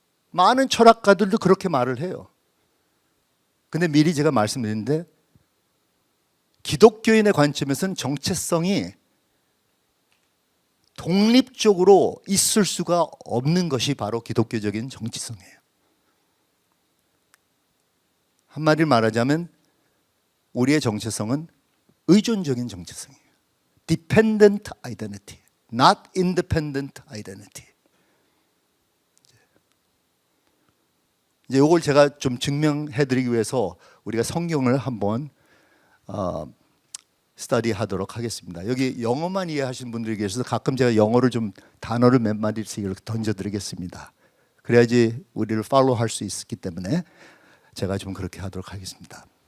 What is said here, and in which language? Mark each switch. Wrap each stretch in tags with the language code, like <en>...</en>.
<ko>많은 철학가들도 그렇게 말을 해요. 근데 미리 제가 말씀드렸는데 기독교인의 관점에서는 정체성이 독립적으로 있을 수가 없는 것이 바로 기독교적인 정체성이에요. 한마디로 말하자면 우리의 정체성은 의존적인 정체성이에요.</ko> <en>Dependent identity, not independent identity.</en> <ko>이제 이걸 제가 좀 증명해드리기 위해서 우리가 성경을 한번 스터디하도록 하겠습니다. 여기 영어만 이해하시는 분들이 계셔서 가끔 제가 영어를 좀 단어를 몇 마디씩 이렇게 던져드리겠습니다. 그래야지 우리를 팔로우할 수 있기 때문에 제가 좀 그렇게 하도록 하겠습니다.</ko>